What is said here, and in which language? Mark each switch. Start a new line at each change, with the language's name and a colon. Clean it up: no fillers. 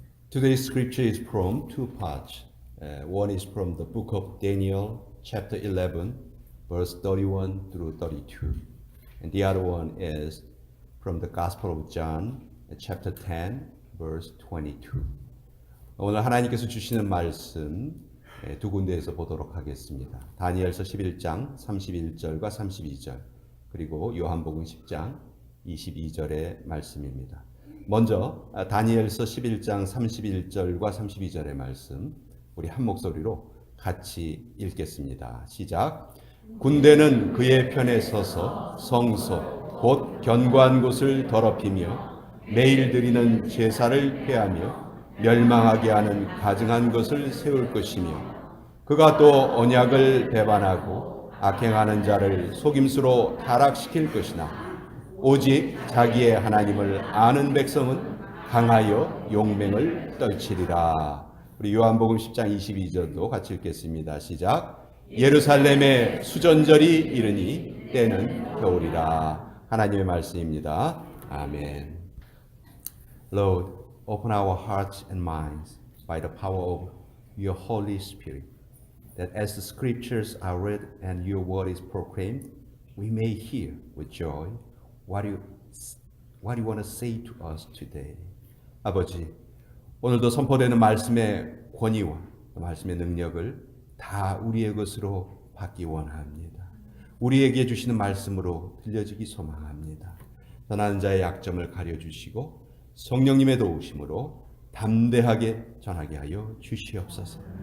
English: Today's scripture is from two parts. One is from the book of Daniel, chapter 11, verse 31 through 32. And the other one is from the Gospel of John, chapter 10, verse 22.
Korean: 오늘 하나님께서 주시는 말씀 두 군데에서 보도록 하겠습니다. 다니엘서 11장 31절과 32절, 그리고 요한복음 10장 22절의 말씀입니다. 먼저 다니엘서 11장 31절과 32절의 말씀 우리 한 목소리로 같이 읽겠습니다. 시작. 군대는 그의 편에 서서 성소 곧 견고한 곳을 더럽히며 매일 드리는 제사를 폐하며 멸망하게 하는 가증한 것을 세울 것이며 그가 또 언약을 배반하고 악행하는 자를 속임수로 타락시킬 것이나 오직 자기의 하나님을 아는 백성은 강하여 용맹을 떨치리라. 우리 요한복음 10장 22절도 같이 읽겠습니다. 시작. 예루살렘의 수전절이 이르니 때는 겨울이라. 하나님의 말씀입니다. 아멘.
English: Lord, open our hearts and minds by the power of your Holy Spirit, that as the scriptures are read and your word is proclaimed, we may hear with joy what you want to say to us today.
Korean: 아버지, 오늘도 선포되는 말씀의 권위와 말씀의 능력을 다 우리의 것으로 받기 원합니다. 우리에게 주시는 말씀으로 들려지기 소망합니다. 전하는 자의 약점을 가려주시고 성령님의 도우심으로 담대하게 전하게 하여 주시옵소서.